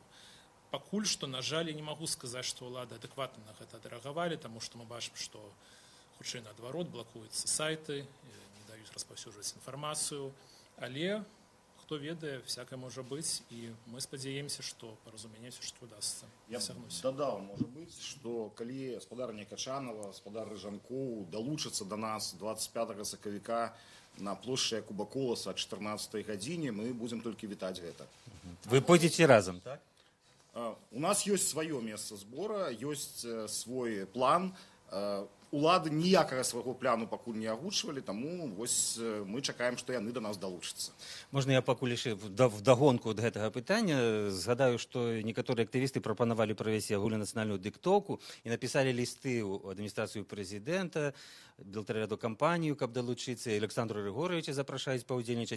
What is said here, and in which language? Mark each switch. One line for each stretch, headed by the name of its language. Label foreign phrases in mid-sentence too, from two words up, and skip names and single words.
Belarusian: Пакуль што, на жаль, я не магу сказаць, што ўлады адэкватна на гэта адрэагавалі, таму што мы бачым, што хутчэй наадварот блакуюцца сайты, не даюць распаўсюджваць інфармацыю, але хто ведае, всякае можа быць, і мы спадзяемся, што паразуменне ўсё удасца дасягнуць. Я дадаў, можа быць, што калі спадарня Качанова, спадар Рыжанкоў далучацца да нас 25 сакавіка на плошчы Куба Коласа о 14 гадзіне,
Russian: мы будем только
Belarusian: вітаць гэта.
Russian: Вы пойдете разом, так? У нас есть свое место сбора, есть свой план.
Belarusian: Улады ніякага свайго пляну пакуль не агучвалі, таму вось мы чакаем, што яны да нас далучацца. Можна я пакуль яшчэ вдагонку ад гэтага пытання згадаю, што некаторыя актывісты прапанавалі правесці агульнанацыянальную дыктоўку і напісалі лісты ў адміністрацыю прэзідэнта, белтарадокампанію, каб далучыцца, і Александру Григоровича запрашаюць паўдзельнічаць.